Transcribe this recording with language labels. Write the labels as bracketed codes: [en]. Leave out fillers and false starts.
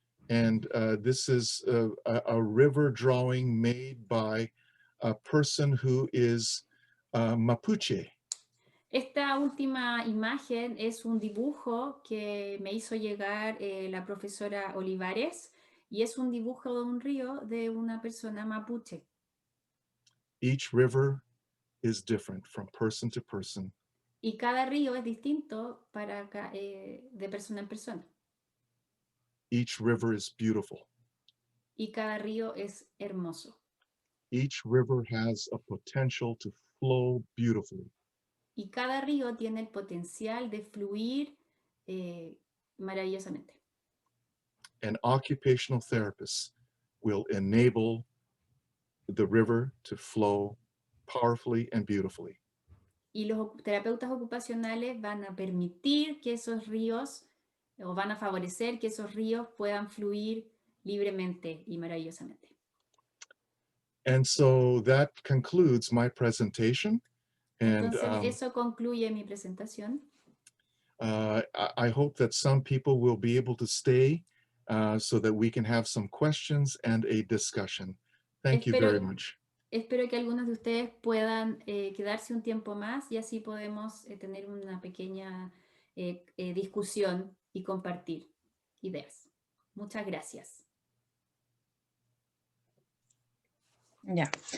[en] And this is a river drawing made by a person who is Mapuche. [es] Esta última imagen es un dibujo que me hizo llegar la profesora Olivares y es un dibujo de un río de una persona mapuche. [en] Each river is different from person to person. [es] Y cada río es distinto de persona en persona. [en] Each river is beautiful. [es] Y cada río es hermoso. [en] Each river has a potential to flow beautifully. [es] Y cada río tiene el potencial de fluir maravillosamente. [en] An occupational therapist will enable the river to flow powerfully and beautifully. [es] Y los terapeutas ocupacionales van a permitir que esos ríos, o van a favorecer que esos ríos puedan fluir libremente y maravillosamente. [en] And so that concludes my presentation. And [es] Entonces, eso concluye mi presentación. [en] I hope that some people will be able to stay so that we can have some questions and a discussion. Thank you very much. [es] espero que algunos de ustedes puedan quedarse un tiempo más y así podemos tener una pequeña discusión y compartir ideas. Muchas gracias. Ya.